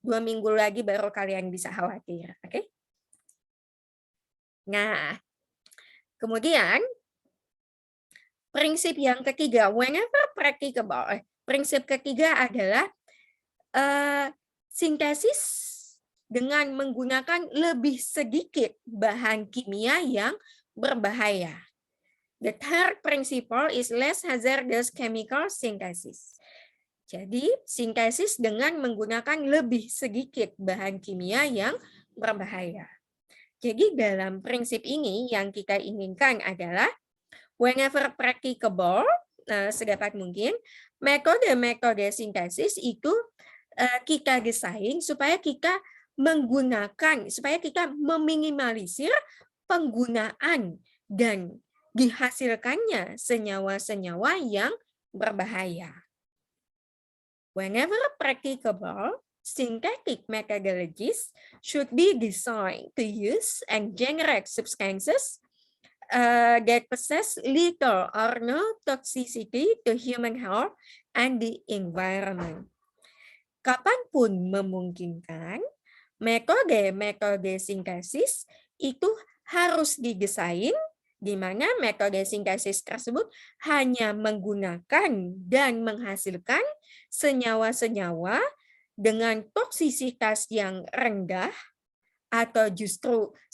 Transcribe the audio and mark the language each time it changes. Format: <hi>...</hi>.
<id>2 minggu lagi baru kalian bisa khawatir. Oke. Nah, kemudian prinsip yang ketiga,</id> <en>whenever practicable.</en> <id>Prinsip ketiga adalah sintesis dengan menggunakan lebih sedikit bahan kimia yang berbahaya.</id> <en>The third principle is less hazardous chemical synthesis.</en> <id>Jadi, sintesis dengan menggunakan lebih sedikit bahan kimia yang berbahaya. Jadi, dalam prinsip ini yang kita inginkan adalah</id> <en>whenever practicable,</en> <id>sedapat mungkin, metode-metode sintesis itu kita desain supaya kita meminimalisir penggunaan dan dihasilkannya senyawa-senyawa yang berbahaya.</id> <en>Whenever practicable, synthetic methodologies should be designed to use and generate substances that possess little or no toxicity to human health and the environment.</en> <id>Kapanpun memungkinkan, metode-metode sintesis itu harus didesain di mana metode sintesis tersebut hanya menggunakan dan menghasilkan senyawa-senyawa dengan toksisitas yang rendah atau justru</id>